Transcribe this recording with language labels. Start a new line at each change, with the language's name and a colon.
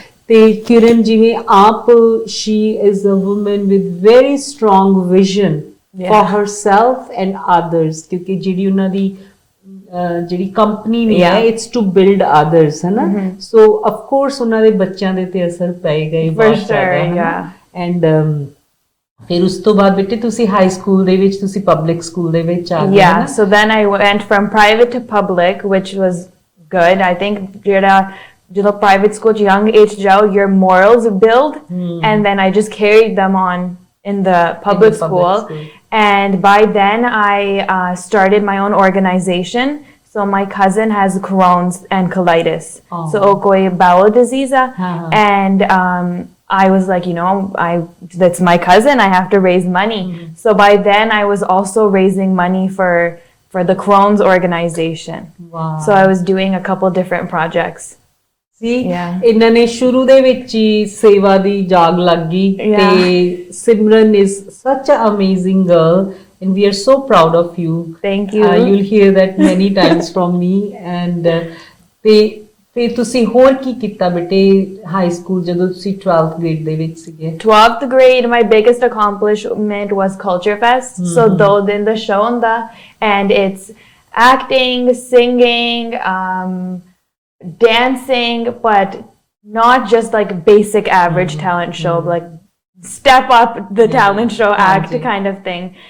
Punjabi: ਤੇ ਕਿਰਨ ਜਿਵੇਂ ਆਪ
English: she is a woman with very strong vision for herself and others
Punjabi: ਕਿਉਂਕਿ ਜਿਹੜੀ ਉਹਨਾਂ ਦੀ ਜਿਹੜੀ ਕੰਪਨੀ ਵੀ ਹੈ
English: it's to build others
Punjabi: ਹੈ ਨਾ ਸੋ ਆਫ ਕੋਰਸ ਉਹਨਾਂ ਦੇ ਬੱਚਿਆਂ ਦੇ ਤੇ ਅਸਰ ਪਏਗਾ ਹੀ ਬਹੁਤ ਜ਼ਿਆਦਾ ਐਂਡ ਫਿਰ ਉਸ ਤੋਂ ਬਾਅਦ ਬੇਟੇ ਤੁਸੀਂ ਹਾਈ ਸਕੂਲ ਦੇ ਵਿੱਚ ਤੁਸੀਂ ਪਬਲਿਕ ਸਕੂਲ ਦੇ ਵਿੱਚ ਆ ਗਏ
English: Yeah, so then I went from private to public, which was good. I think ਜਦੋਂ private school ਚ young age ਜਾਓ, your morals build, and then I just carried them on in the public school. And by then I started my own organization. So my cousin has Crohn's and colitis. So koi bowel disease. And I was like, that's my cousin. I have to raise money. So by then I was also raising money for the Crohn's organization. Wow. So I was doing a couple different projects.
Punjabi: ਸੀ ਇਹਨਾਂ ਨੇ ਸ਼ੁਰੂ ਦੇ ਵਿੱਚ ਹੀ ਸੇਵਾ ਦੀ ਜਾਗ ਲੱਗ ਗਈ ਤੇ ਸਿਮਰਨ
English: is such an amazing girl and we are so proud of you. Thank you. You'll hear that many times from me and
Punjabi: ਤੇ ਤੁਸੀਂ ਹੋਰ ਕੀ ਕੀਤਾ ਬੇਟੇ ਹਾਈ ਸਕੂਲ ਜਦੋਂ ਤੁਸੀਂ 12th grade ਦੇ ਵਿੱਚ ਸੀਗੇ
English: 12th grade my biggest accomplishment was Culture Fest. So
Punjabi: ਦੋ ਦਿਨ ਦਾ
English: show ਹੁੰਦਾ and it's acting, singing, dancing, but not just like basic average talent show, like step up the talent show act kind of thing.